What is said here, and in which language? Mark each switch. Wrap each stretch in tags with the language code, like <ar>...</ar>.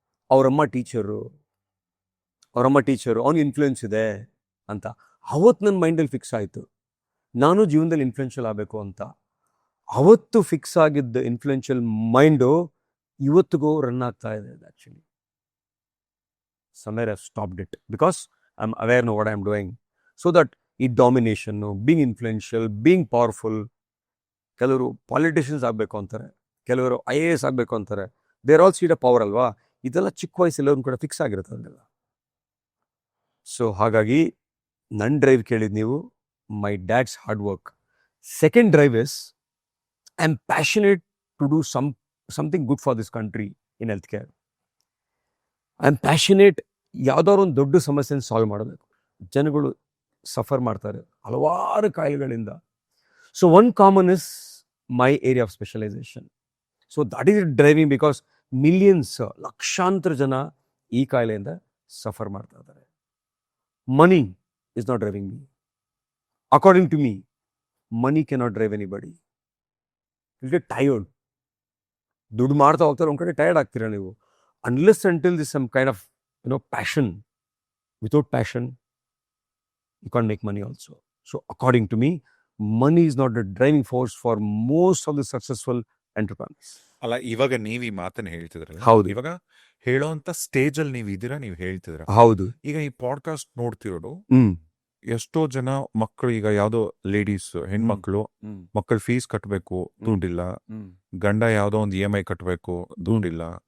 <kn>ಅವರಮ್ಮ teacher, ಅವ್ನಿಗೆ influence ಇದೆ ಅಂತ. ಅವತ್ತು ನನ್ನ ಮೈಂಡಲ್ಲಿ ಫಿಕ್ಸ್ ಆಯಿತು, ನಾನು ಜೀವನದಲ್ಲಿ ಇನ್ಫ್ಲೂಯೆನ್ಷಿಯಲ್ ಆಗಬೇಕು ಅಂತ. ಅವತ್ತು ಫಿಕ್ಸ್ ಆಗಿದ್ದ ಇನ್ಫ್ಲೂಯೆನ್ಷಿಯಲ್ ಮೈಂಡು ಇವತ್ತಿಗೂ ರನ್ ಆಗ್ತಾ ಇದೆ.</kn> <en>Actually somewhere I've stopped it because I'm aware of what I'm doing. So that ಈ ಡಾಮಿನೇಷನ್ನು, being influential, being powerful.</en> <kn>ಕೆಲವರು ಪಾಲಿಟಿಷಿಯನ್ಸ್ ಆಗಬೇಕು ಅಂತಾರೆ, ಕೆಲವರು IAS ಆಗಬೇಕು ಅಂತಾರೆ.</kn> <en>there all seed a power</en> <kn>ಅಲ್ವಾ? ಇದೆಲ್ಲ ಚಿಕ್ಕ ವಯಸ್ಸೆಲ್ಲರೂ ಕೂಡ ಫಿಕ್ಸ್ ಆಗಿರುತ್ತೆ ಅದೆಲ್ಲ. ಸೊ ಹಾಗಾಗಿ ನನ್ನ ಡ್ರೈವ್ ಕೇಳಿದ್ದು ನೀವು,</kn> <en>My dad's hard work. Second drive is I am passionate to do something good for this country in health care. I am passionate</en> <kn>ಯಾವುದಾದ್ರು ಒಂದು ದೊಡ್ಡ ಸಮಸ್ಯೆನ ಸಾಲ್ವ್ ಮಾಡಬೇಕು. ಜನಗಳು ಸಫರ್ ಮಾಡ್ತಾರೆ ಹಲವಾರು ಕಾಯಿಲೆಗಳಿಂದ.</kn> <en>So one common is my area of specialization. So that is driving because millions,</en> <kn>ಲಕ್ಷಾಂತರ ಜನ ಈ ಕಾಯಿಲೆಯಿಂದ ಸಫರ್ ಮಾಡ್ತಾ ಇದ್ದಾರೆ.</kn> <en>Money is not driving me. According to me, money cannot drive anybody. Will get tired.</en> <kn>ದುಡ್ಡು ಮಾಡ್ತಾ ಹೋಗ್ತಾರೆ, ಒಂದು ಕಡೆ ಟಯರ್ಡ್ ಆಗ್ತೀರಾ ನೀವು.</kn> <en>Unless until there's some kind of passion. Without passion you can't make money also. So according to me, money is not the driving force for most of the successful entrepreneurs.</en> <kn>ಅಲ್ಲ, ಇವಾಗ ನೀವ್ ಈ ಮಾತನ್ನ ಹೇಳ್ತಿದ್ರಲ್ಲ, ಹೌದು. ಇವಾಗ ಹೇಳೋಂತ stage ಅಲ್ಲಿ ನೀವ್ ಇದೀರಾ, ನೀವ್ ಹೇಳ್ತಿದ್ರ. ಹೌದು. ಈಗ ಈ ಪಾಡ್ಕಾಸ್ಟ್ ನೋಡ್ತಿರೋದು ಎಷ್ಟೋ ಜನ ಮಕ್ಕಳು, ಈಗ ಯಾವ್ದೋ ಲೇಡೀಸ್, ಹೆಣ್ಮಕ್ಳು ಮಕ್ಕಳ ಫೀಸ್ ಕಟ್ಟಬೇಕು, ದುಡ್ಡಿಲ್ಲ. ಗಂಡ ಯಾವ್ದೋ ಒಂದು EMI ಕಟ್ಟಬೇಕು, ದುಡ್ಡಿಲ್ಲ.</kn>